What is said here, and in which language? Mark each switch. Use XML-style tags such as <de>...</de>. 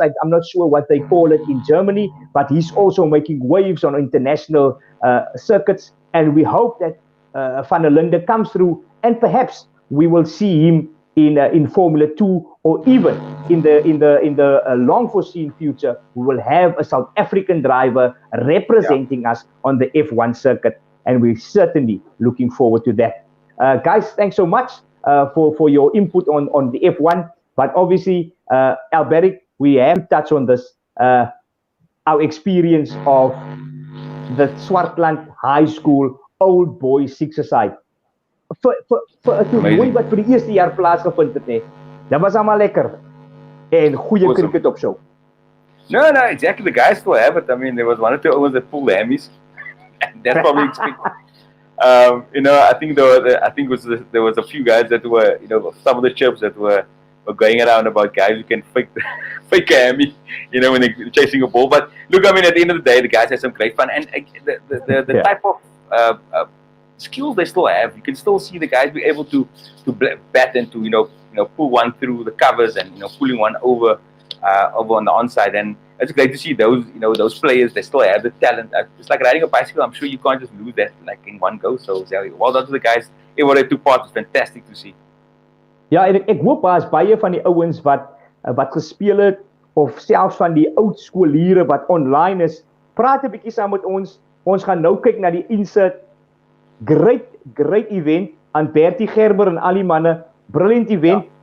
<en>I'm not sure what they call it in Germany, but he's also making waves on international circuits, and we hope that Van der Linde comes through, and perhaps we will see him in Formula 2, or even in the long foreseen future, we will have a South African driver representing us on the F1 circuit, and we're certainly looking forward to that. Guys, thanks so much for your input on the F1, but obviously, Alberic, we have to touch on this, our experience of the Swartland High School Old Boys Six-a-side.</en> <af>Vir 'n toernooi wat vir die eerste jaar plaasgevind het, nee. Dat was allemaal lekker. En goeie cricket op show.</af> <en>No, exactly. The guys still have it. I mean, there was one or two ones that pulled the hammies. And that's probably expected. I think there was a few guys that were, some of the chips that were going around about guys who can fake a hammy, when they're chasing a ball. But look, I mean, at the end of the day, the guys had some great fun, and the type of skills they still have. You can still see the guys be able to bat and to pull one through the covers and pulling one over on the onside, and it's great to see those players. They still have the talent. It's like riding a bicycle. I'm sure you can't just lose that like in one go. So well done to the guys. Everyone they took part was fantastic to see.</en> <af>Ja, en ek hoop daar's baie van die ouens wat gespeel het, of selfs van die oud skooliere wat online is. Praat 'n bietjie saam met ons. Ons gaan nou kyk na die insert.</af> <en>Great event</en> <af>aan Bertie Gerber en al die manne.</af> <en>Brilliant event.</en>